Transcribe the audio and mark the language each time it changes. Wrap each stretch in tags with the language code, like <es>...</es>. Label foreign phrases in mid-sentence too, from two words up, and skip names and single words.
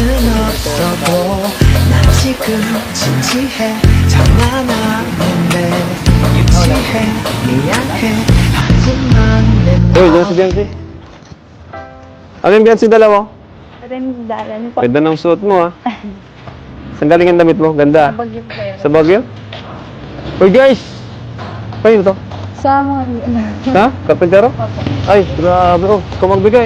<ko>없어도 난 지금 진지해 장난하는데 유치해 미안해 하지만 내</ko> <tl>Uy, dyan si Biancy. Ano yung Biancy dala mo? Dalan po. Ganda ng suot mo, ha? Saan galing ang damit mo? Ganda. Bagyo po yun. Sa Baguio? Uy, guys! Kayo to? Sa mga Ha? Karpintero? Ay, grabe. Oh, ikaw magbigay.</tl>